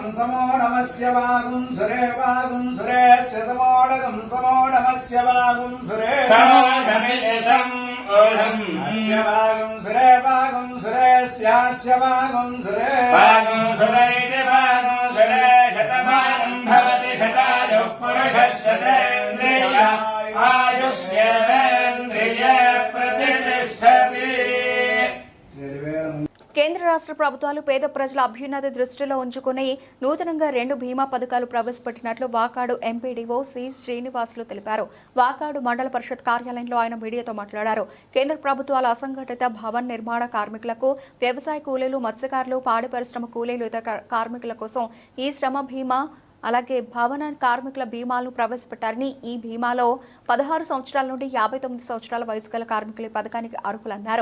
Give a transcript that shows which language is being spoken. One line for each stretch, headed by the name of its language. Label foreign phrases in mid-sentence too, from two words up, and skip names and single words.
Sanskrit: समोढमस्य वागुं सुरे वागुं सुरेस्य समोढगं समोढमस्य वागुं सुरे समोढमिति समोढम् अस्य वागुं सुरे वागुं सुरेस्यास्य वागुं सुरे वागुं सुरे इति वागुं सुरे शतमानं भवति शतायुः पुरुषः शतेन्द्रिय आयुष्येवेन्द्रिये प्रतिष्ठति।
Telugu: కేంద్ర రాష్ట్ర ప్రభుత్వాలు పేద ప్రజల అభ్యున్నతి దృష్టిలో ఉంచుకుని నూతనంగా 2 బీమా పథకాలు ప్రవేశపెట్టినట్లు వాకాడు ఎంపీడీఓ సి శ్రీనివాసులు తెలిపారు. వాకాడు మండల పరిషత్ కార్యాలయంలో ఆయన మీడియాతో మాట్లాడారు. కేంద్ర ప్రభుత్వాల అసంఘటిత భవన్ నిర్మాణ కార్మికులకు, వ్యవసాయ కూలీలు, మత్స్యకారులు, పాడి పరిశ్రమ కూలీలు, ఇతర కార్మికుల కోసం ఈ శ్రమ బీమా అలాగే భవన కార్మికుల బీమాలను ప్రవేశపెట్టారని, ఈ బీమాలో 16 సంవత్సరాల నుండి 59 సంవత్సరాల వయసు గల కార్మికులు ఈ పథకానికి అర్హులన్నారు.